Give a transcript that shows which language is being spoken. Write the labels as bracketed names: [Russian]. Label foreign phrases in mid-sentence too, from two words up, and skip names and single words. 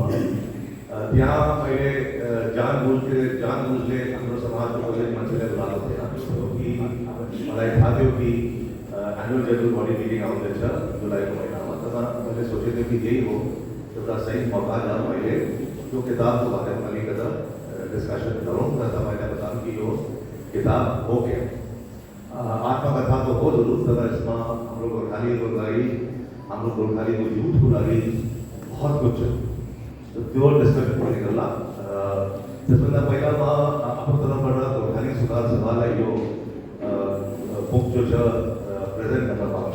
[Nepali] त्यहाँ मैले जानबुझले हाम्रो समाजको कोही मान्छेले बोलाएको थिएन कि मलाई थाहा थियो कि [English] annual general body meeting [Nepali] आउँदैछ जुलाईको महिनामा। तर मैले सोचेको थिएँ कि यही हो एउटा सही मौका जहाँ मैले यो किताबको बारेमा अलिकति डिस्कसन गरौँ र तपाईँलाई बताऊँ कि यो किताब हो क्या। आत्मकथा तो हो जरूर, तर यसमा हाम्रो गोर्खालीको लागि, हाम्रो गोर्खालीको युथको लागि [Hindi] बहुत कुछ [Nepali] छ। त्यो डिस्कसन पनि गर्ला। त्यसभन्दा पहिला म आफ्नो तर्फबाट गोर्खाली सुधार सभालाई यो बुक जो छ प्रेजेन्ट गर्न पाउँछु।